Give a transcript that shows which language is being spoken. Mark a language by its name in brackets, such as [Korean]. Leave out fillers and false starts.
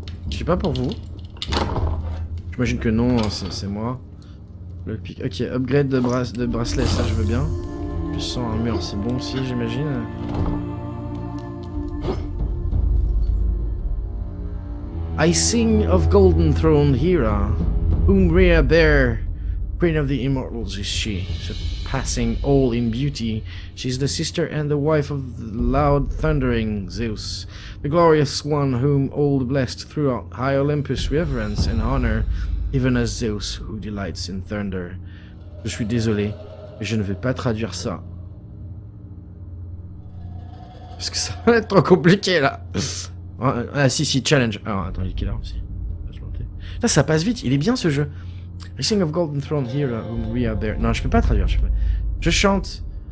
[French] Je sais pas pour vous. J'imagine que non, c'est moi. Le pic. Ok, upgrade de bracelet, ça je veux bien. Je sens un mur, c'est bon aussi, j'imagine. [English] I sing of Golden Throne Hera, whom Rhea bare, Queen of the Immortals is she, surpassing all in beauty. She's the sister and the wife of the loud thundering Zeus, the glorious one whom all blessed throughout high Olympus reverence and honor, even as Zeus who delights in thunder. [French] Je suis désolé, mais je ne vais pas traduire ça. Parce que ça va être trop compliqué là. Ah si, challenge. Alors attends, il est quelle heure aussi? Là ça passe vite, il est bien ce jeu. [English] I sing of Golden Throne here, whom we are there. [French] Non, je peux pas traduire, je chante.